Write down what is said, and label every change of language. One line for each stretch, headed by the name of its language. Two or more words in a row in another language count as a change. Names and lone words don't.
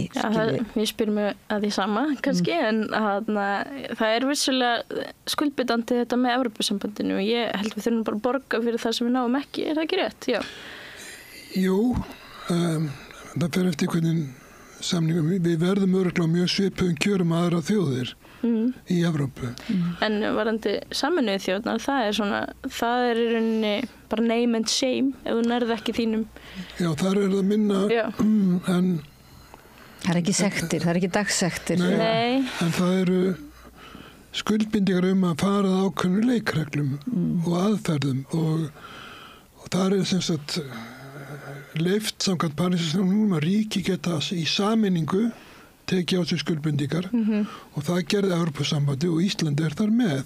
Icelandic: Ég spyr mig að því sama, kannski, en það er vissulega skuldbindandi þetta með Evrópusambandinu og ég held við þurfum bara að borga fyrir það sem við náum ekki, er það ekki rétt? Já. Jú, það fer eftir hvernig samningum, við verðum örugglega mjög svipuðum kjörum aðra þjóðir í Evrópu. En varðandi Sameinuðu þjóðirnar, það er í rauninni bara
English: name and shame
Icelandic: ef þú nærð ekki þínum. Já, þar er það minna, en það er ekki sektir, það er ekki dagsektir. Nei. En það eru skuldbindingar að fara að ákveðnu leikreglum og aðferðum, og það er sem sagt leyft samkvæmt Parísarsáttmálanum að ríki geta í sameiningu tekið á sig skuldbindingar og það gerði Evrópusambandið og Íslandi er þar með.